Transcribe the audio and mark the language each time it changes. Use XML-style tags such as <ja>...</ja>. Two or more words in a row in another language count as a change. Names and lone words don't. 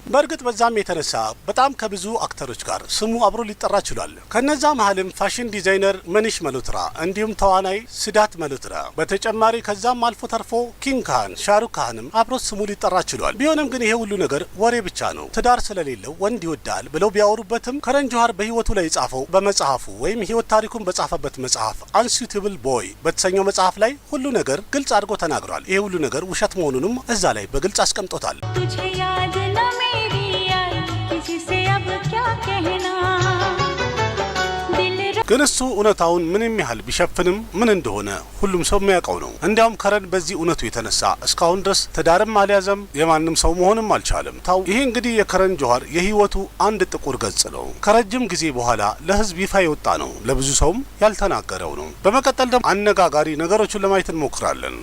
<am>በእርግጥ በዛም የተነሳ በጣም ከብዙ አክተሮች ጋር ስሙ አብሮ ሊጠራ ችሏል። ከነዛ መሀልም</am> <en>fashion designer</en> <am>መኒሽ መሎትራ እንዲሁም ተዋናይ ስዳት መሎትራ፣ በተጨማሪ ከዛም አልፎ ተርፎ ኪንግ ካህን ሻሩክ ካህንም አብሮት ስሙ ሊጠራ ችሏል። ቢሆንም ግን ይሄ ሁሉ ነገር ወሬ ብቻ ነው። ትዳር ስለሌለው ወንድ ይወዳል ብለው ቢያወሩበትም ከረን ጆሃር በህይወቱ ላይ የጻፈው በመጽሐፉ ወይም ህይወት ታሪኩን በጻፈበት መጽሐፍ አንሱቴብል ቦይ በተሰኘው መጽሐፍ ላይ ሁሉ ነገር ግልጽ አድርጎ ተናግሯል። ይሄ ሁሉ ነገር ውሸት መሆኑንም እዛ ላይ በግልጽ አስቀምጦታል።</am> <hi>तुझे याद न मेरी आई किसी से अब क्या कहना</hi> <am>ግን እሱ እውነታውን ምንም ያህል ቢሸፍንም ምን እንደሆነ ሁሉም ሰው የሚያውቀው ነው። እንዲያውም ከረን በዚህ እውነቱ የተነሳ እስካሁን ድረስ ትዳርም አልያዘም፣ የማንም ሰው መሆንም አልቻለም። ታው ይሄ እንግዲህ የከረን ጆሃር የህይወቱ አንድ ጥቁር ገጽ ነው። ከረጅም ጊዜ በኋላ ለህዝብ ይፋ የወጣ ነው፣ ለብዙ ሰውም ያልተናገረው ነው። በመቀጠል ደግሞ አነጋጋሪ ነገሮችን ለማየት እንሞክራለን።</am>